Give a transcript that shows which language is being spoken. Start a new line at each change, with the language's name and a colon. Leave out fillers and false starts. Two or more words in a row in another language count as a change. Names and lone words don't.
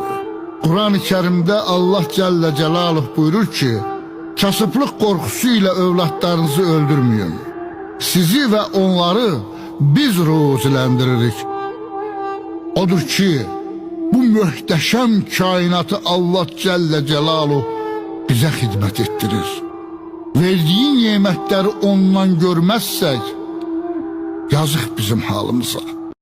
Azerbaijani: Quran-ı Kərimdə Allah
Arabic: جل جلاله
Azerbaijani: buyurur ki, kasıblıq qorxusu ilə övladlarınızı öldürməyin. Sizi və onları biz ruziləndiririk. Odur ki, bu möhtəşəm kainatı Allah
Arabic: جل جلاله
Azerbaijani: bize xidmət ettirir.
Turkish: Verdiği nimetleri ondan görmezsek, yazık bizim halımıza.